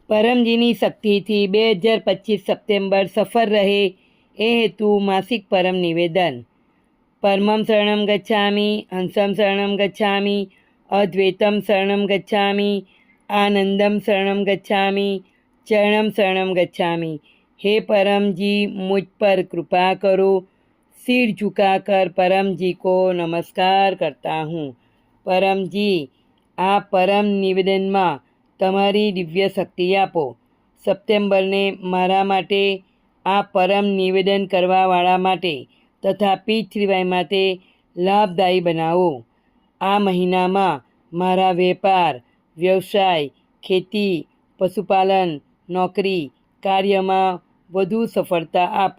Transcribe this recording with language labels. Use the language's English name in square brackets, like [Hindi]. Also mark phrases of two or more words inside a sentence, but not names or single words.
[Gujarati] પરમજીની શક્તિથી 2025 સપ્ટેમ્બર સફળ રહે એ હેતુ માસિક પરમ નિવેદન. [Sanskrit] પરમં શરણં ગચ્છામિ, હંસં શરણં ગચ્છામિ, અદ્વૈતમ શરણં ગચ્છામિ, આનંદમ શરણં ગચ્છામિ, ચરણમ શરણં ગચ્છામિ. [Hindi] हे परम जी, मुझ पर कृपा करो. सिर झुकाकर परम जी को नमस्कार करता हूँ. परम जी, [Gujarati] આ પરમ નિવેદનમાં તમારી દિવ્ય શક્તિ આપો. સપ્ટેમ્બરને મારા માટે, આ પરમ નિવેદન કરવાવાળા માટે તથા પીઠ માટે લાભદાયી બનાવો. આ મહિનામાં મારા વેપાર, વ્યવસાય, ખેતી, પશુપાલન, નોકરી, કાર્યમાં વધુ સફળતા આપો.